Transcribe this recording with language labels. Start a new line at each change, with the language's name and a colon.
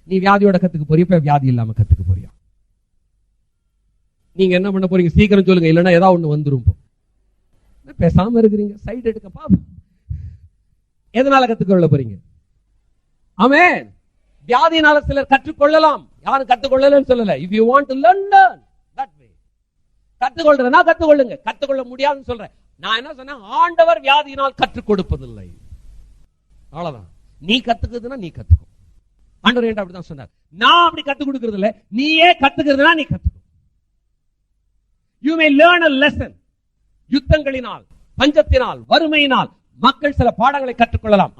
Tamil: நீ வியாதியோட கத்துக்க போறிய, இப்ப வியாதி இல்லாம கத்துக்க போறியா? நீங்க என்ன பண்ண போறீங்க? சீக்கிரம் சொல்லுங்க, இல்லைன்னா ஏதாவது ஒண்ணு வந்துரும். பேசாம இருக்கிறீங்க, சைட் எடுக்க பாப்போம். எதனால கத்துக்கொள்ள போறீங்க? ஆமென். வியாதினால சிலர் கற்றுக்கொள்ளலாம், யாரும் கற்றுக்கொள்ளலன்னு சொல்லல.
English: If you want to learn that way,
Tamil: கற்றுக்கொள்றதுனா கற்றுக்கொள்ளுங்க. கற்றுக்கொள்ள முடியாதுன்னு சொல்றேன். நான் என்ன சொன்னேன்? ஆண்டவர் வியாதியினால் கற்றுக் கொடுப்பதில்லை, அவ்வளவுதான். நீ கத்துக்கிறதுனா நீ கத்துக்கோ. ஆண்டவர் ஏன்டா அப்படிதான் சொன்னார்? நான் அப்படி கத்துக் கொடுக்கறது இல்ல, நீயே கத்துக்கிறதுனா நீ கத்துக்கோ.
English: You may learn a lesson.
Tamil: யுத்தங்களினால், பஞ்சத்தினால், வறுமையினால் மக்கள் சில பாடங்களை கற்றுக்கொள்ளலாம்.